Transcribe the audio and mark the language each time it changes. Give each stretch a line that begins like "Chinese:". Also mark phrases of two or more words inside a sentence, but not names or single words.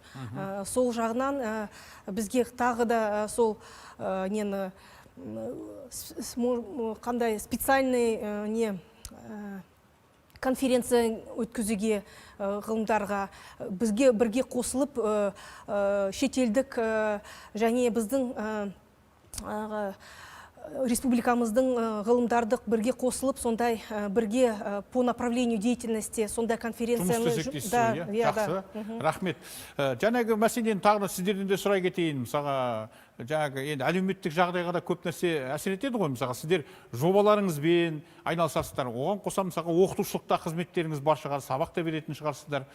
Kazakh: Сол жағынан бізге тағы да сол нені қандай специальный конференция өткізуге ғылымдарға бізге бірге қосылып шетелдік және біздің республикамыздың ғылымдардық бірге қосылып, сондай бірге
Russian: по направлению деятельности,
Kazakh: сондай конференцияны жақсы. Рахмет. Жаңағы мәселені тағы да сіздерден де сұрай кетейін. Мысалға, жаңағы енді әлеуметтік жағдайға да көп нәрсе әсер етеді ғой. Мысалға, сіздер жобаларыңызбен айналысасыздар. Оған қоса мысалға оқытушылықта қызметтеріңіз бар шығар, сабақ та беретін шығарсыздар.